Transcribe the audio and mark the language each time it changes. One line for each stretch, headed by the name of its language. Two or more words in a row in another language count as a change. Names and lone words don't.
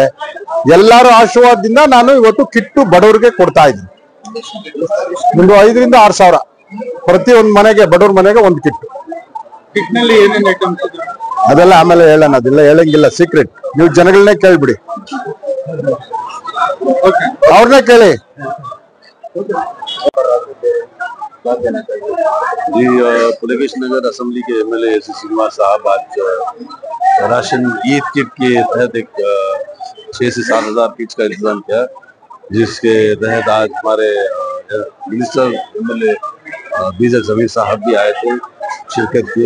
Kannada: ಎಲ್ಲಾರು ಆಶೀರ್ವಾದದಿಂದ ನಾನು ಇವತ್ತು ಕಿಟ್ಟು ಬಡವರಿಗೆ ಕೊಡ್ತಾ ಇದ್ದೀನಿ. ಒಂದು 5 ರಿಂದ 6 ಸಾವಿರ ಪ್ರತಿ ಒಂದು ಮನೆಗೆ, ಬಡವ್ರ ಮನೆಗೆ ಒಂದು ಕಿಟ್ಟು. ಅದೆಲ್ಲ ಆಮೇಲೆ ಹೇಳೋಣ, ಅದೆಲ್ಲ ಹೇಳಂಗಿಲ್ಲ, ಸೀಕ್ರೆಟ್. ನೀವು ಜನಗಳನ್ನೇ ಕೇಳ್ಬಿಡಿ, ಅವ್ರನ್ನೇ ಕೇಳಿ.
Hindi: जी, पुलिकेश नगर असेंबली के एमएलए एसी श्रीनिवास साहब आज राशन ईद किट के तहत एक 6 से 7 हजार किट का इंतजाम किया, जिसके तहत आज हमारे मिनिस्टर एमएलए बीजर जमीर साहब भी आए थे, शिरकत किए।